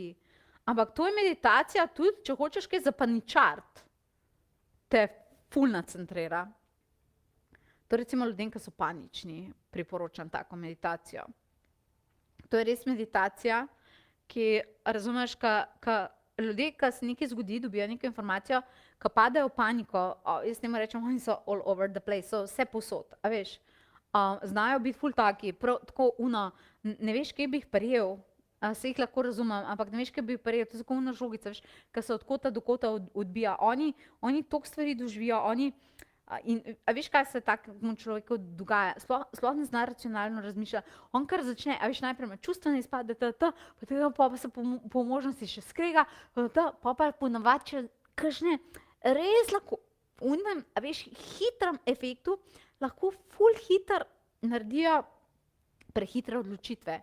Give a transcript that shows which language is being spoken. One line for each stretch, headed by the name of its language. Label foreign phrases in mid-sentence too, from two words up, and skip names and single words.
Slovenian: Ampak to je meditacija tudi, če hočeš kaj zapaničart, te ful nacentrira. To recimo ljudem, ki so panični, priporočam tako meditacijo. To je res meditacija, ki, razumeš, ljudje, ki se nekaj zgodi, dobijo neko informacijo, ki padejo v paniko, jaz temu rečem, oni so
English: all over the place,
Slovenian: so vse posod, a veš, znajo biti ful taki, tako ne veš, kje bi jih prijel, se jih lahko razumem, ampak ne veš, kje bi jih prijel, to je tako žogica, veš, ki se od kota do kota odbija, oni toliko stvari doživijo, a veš, kaj se takemu človeku dogaja, sploh ne zna racionalno razmišljati, on kar začne, a veš, najprej ima čustvene izpade, pa se po možnosti še skrega, pa ponavadi še kakšne res lahko, a veš, hitrem efektu, lahko ful hiter naredijo prehitre odločitve.